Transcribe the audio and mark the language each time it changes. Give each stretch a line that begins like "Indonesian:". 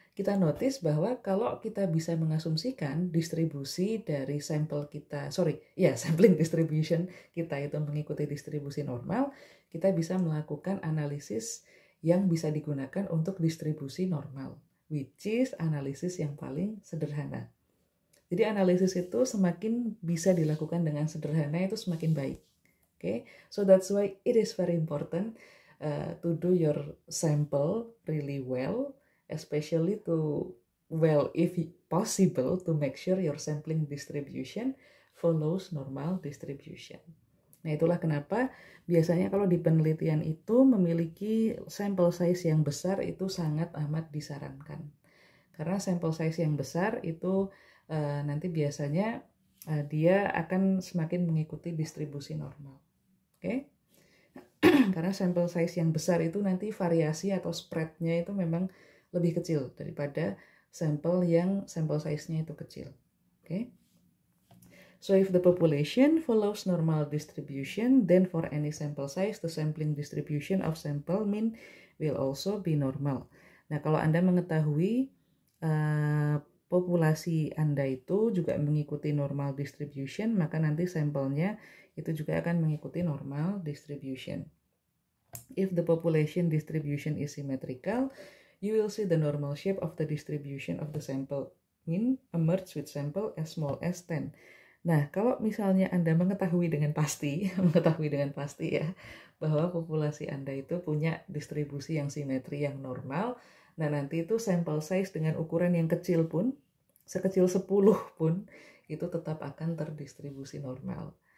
Indonesian: kita notice bahwa kalau kita bisa mengasumsikan distribusi dari sampel kita, sampling distribution kita itu mengikuti distribusi normal, kita bisa melakukan analisis yang bisa digunakan untuk distribusi normal,
English: which is
Indonesian: analisis yang paling sederhana. Jadi analisis itu semakin bisa dilakukan dengan sederhana itu semakin baik.
English: Okay, so that's why it is very important to do your sample really well, especially if possible, to make sure your sampling distribution follows normal distribution.
Indonesian: Nah, itulah kenapa biasanya kalau di penelitian itu memiliki sampel size yang besar itu sangat amat disarankan. Karena sampel size yang besar itu nanti biasanya dia akan semakin mengikuti distribusi normal. Oke? Karena sampel size yang besar itu nanti variasi atau spread-nya itu memang lebih kecil daripada sampel size-nya itu kecil. Oke?
English: So if the population follows normal distribution, then for any sample size, the sampling distribution of sample mean will also be normal.
Indonesian: Nah, kalau Anda mengetahui populasi Anda itu juga mengikuti normal distribution, maka nanti sampelnya itu juga akan mengikuti normal distribution.
English: If the population distribution is symmetrical, you will see the normal shape of the distribution of the sample mean emerge with sample as small as 10.
Indonesian: Nah, kalau misalnya Anda mengetahui dengan pasti ya, bahwa populasi Anda itu punya distribusi yang simetri yang normal, nah nanti itu sample size dengan ukuran yang kecil pun, sekecil 10 pun, itu tetap akan terdistribusi normal.